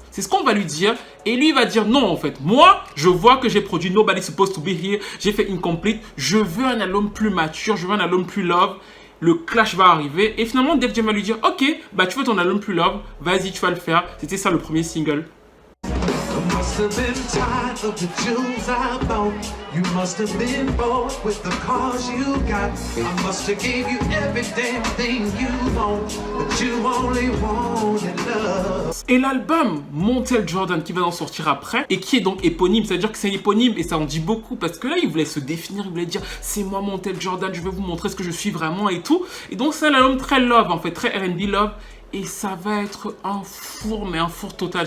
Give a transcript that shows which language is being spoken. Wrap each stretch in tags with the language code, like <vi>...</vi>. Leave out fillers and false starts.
<fr>C'est ce qu'on va lui dire et lui il va dire non en fait. Moi, je vois que j'ai produit Nobody's Supposed to Be Here, j'ai fait Incomplete, je veux un album plus mature, je veux un album plus love. Le clash va arriver et finalement Def Jam va lui dire ok, bah tu veux ton album plus love, vas-y tu vas le faire. C'était ça le premier single.</fr> <en>must have been tired of the jewels I bought. You must have been bored with the cars you got. I must have gave you every damn thing you want, but you only wanted love.</en> <fr>Et l'album Montel Jordan qui va en sortir après et qui est donc éponyme, c'est-à-dire que c'est éponyme et ça en dit beaucoup parce que là il voulait se définir, il voulait dire c'est moi Montel Jordan, je vais vous montrer ce que je suis vraiment et tout. Et donc c'est un album très love en fait, très R&B love. Et ça va être un four, mais un four total.</fr>